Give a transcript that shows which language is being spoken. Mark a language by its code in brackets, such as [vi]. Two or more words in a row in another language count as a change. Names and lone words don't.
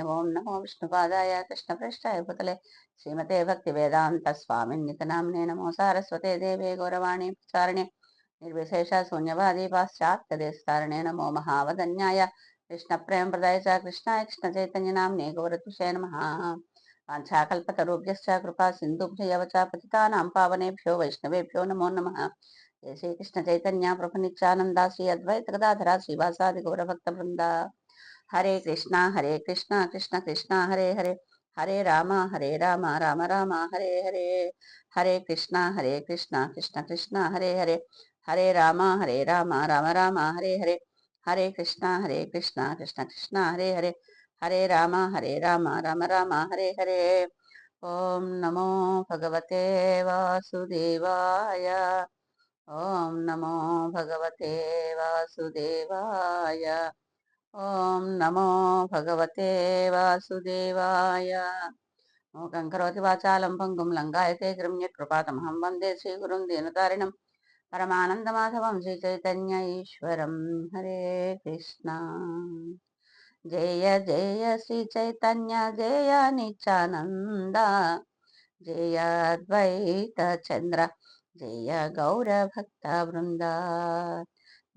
[sa] ఓం నమో విష్ణుపాదాయ కృష్ణప్రేష్టాయ పుతలే శ్రీమతే భక్తి వేదాంత స్వామిన్యతి నామనే నమో సారస్వతే దేవే గౌరవాణి ప్రచారిణే నిర్విశేష శూన్యవాది పాశ్చాత్యదేశతారణే నమో మహావదన్యాయ కృష్ణ ప్రేమ ప్రదాయ చ కృష్ణాయ కృష్ణ చైతన్య నామ్నే గౌరతుషే నమః. వాంఛాకల్పతరుభ్యశ్చ కృపా సింధుభ్యవ చ పతితానాం పావనేభ్యో వైష్ణవేభ్యో నమో నమః. జయ శ్రీకృష్ణ చైతన్య ప్రభు నిత్యానంద శ్రీ అద్వైత గదాధర శ్రీవాసాది గౌరభక్త బృంద. హరే కృష్ణ కృష్ణ కృష్ణ హరే హరే, హరే రామ రామ రామ హరే హరే. హరే కృష్ణ కృష్ణ కృష్ణ హరే హరే, హరే రామ రామ రామ హరే హరే. హరే కృష్ణ కృష్ణ కృష్ణ హరే హరే, హరే రామ రామ రామ హరే హరే. ఓం నమో భగవతే వాసుదేవాయ. ఓం నమో భగవతే వాసుదేవాయ. ఓం నమో భగవతే వాసుదేవాయ. మూకం కరోతి వాచాలం పంగుం లంఘాయతే కృపాతమహం వందే శ్రీగురుం దీనతారిణం పరమానందమాధవం శ్రీచైతన్య ఈశ్వరం. హరే కృష్ణ. జయ జయ శ్రీ చైతన్య జయ నిత్యానంద, జయ అద్వైత చంద్ర జయ గౌర భక్త బృంద.